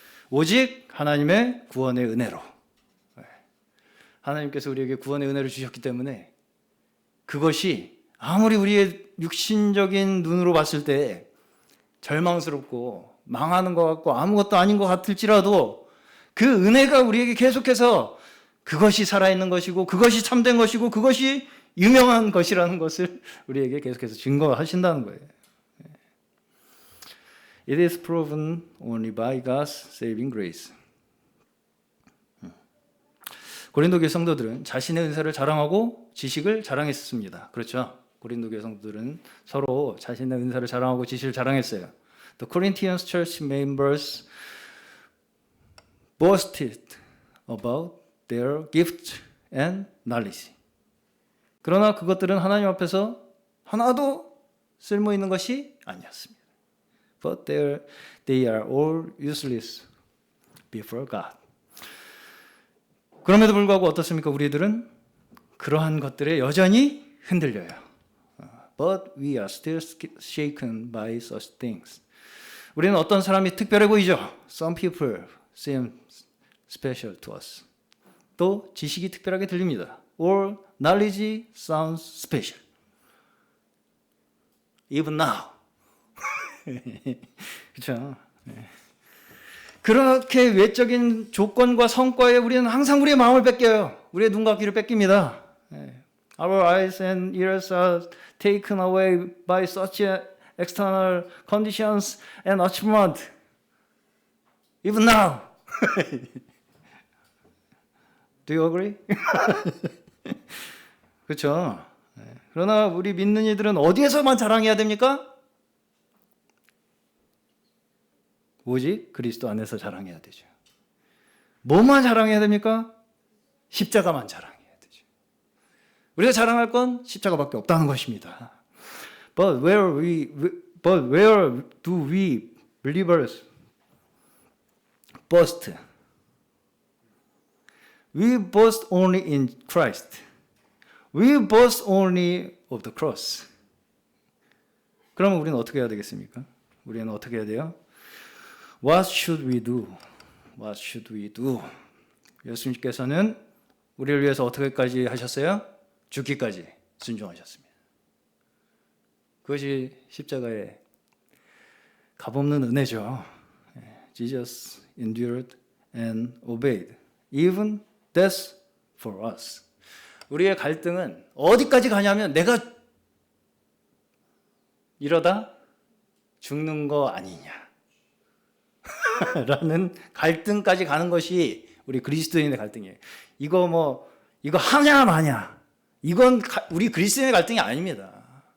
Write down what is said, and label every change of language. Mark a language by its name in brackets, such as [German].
[Korean] 오직 하나님의 구원의 은혜로. 하나님께서 우리에게 구원의 은혜를 주셨기 때문에 그것이 아무리 우리의 육신적인 눈으로 봤을 때 절망스럽고 망하는 것 같고 아무것도 아닌 것 같을지라도 그 은혜가 우리에게 계속해서 그것이 살아있는 것이고 그것이 참된 것이고 그것이 유명한 것이라는 것을 우리에게 계속해서 증거하신다는 거예요. [English] It is proven only by God's saving grace. [Korean] 고린도 교회 성도들은 자신의 은사를 자랑하고 지식을 자랑했습니다. 그렇죠? 고린도 교회 성도들은 서로 자신의 은사를 자랑하고 지식을 자랑했어요. [English] The Corinthians church members boasted about their gift and knowledge. [Korean] 그러나 그것들은 하나님 앞에서 하나도 쓸모 있는 것이 아니었습니다. [English] But they are all useless before God. [Korean] 그럼에도 불구하고 어떻습니까? 우리들은 그러한 것들에 여전히 흔들려요. [English] But we are still shaken by such things. [Korean] 우리는 어떤 사람이 특별해 보이죠? [English] Some people seem special to us. [Korean] 또 지식이 특별하게 들립니다. [English] Or knowledge sounds special. Even now. [Korean] 그렇죠? 그렇게 외적인 조건과 성과에 우리는 항상 우리의 마음을 뺏겨요. 우리의 눈과 귀를 뺏깁니다. [English] Our eyes and ears are taken away by such external conditions and achievement. Even now. Do you agree? [Korean] 그렇죠? 그러나 우리 믿는 이들은 어디에서만 자랑해야 됩니까? 오직 그리스도 안에서 자랑해야 되죠. 뭐만 자랑해야 됩니까? 십자가만 자랑해야 되죠. 우리가 자랑할 건 십자가밖에 없다는 것입니다. [English] But where do we believers boast? We boast only in Christ. We boast only of the cross. [Korean] 그러면 우리는 어떻게 해야 되겠습니까? 우리는 어떻게 해야 돼요? [English] What should we do? What should we do? [Korean] 예수님께서는 우리를 위해서 어떻게까지 하셨어요? 죽기까지 순종하셨습니다. 그것이 십자가의 값없는 은혜죠. [English] Jesus endured and obeyed, even death for us. [Korean] 우리의 갈등은 어디까지 가냐면 내가 이러다 죽는 거 아니냐 라는 갈등까지 가는 것이 우리 그리스도인의 갈등이에요. 이거 하냐 마냐, 이건 우리 그리스도인의 갈등이 아닙니다.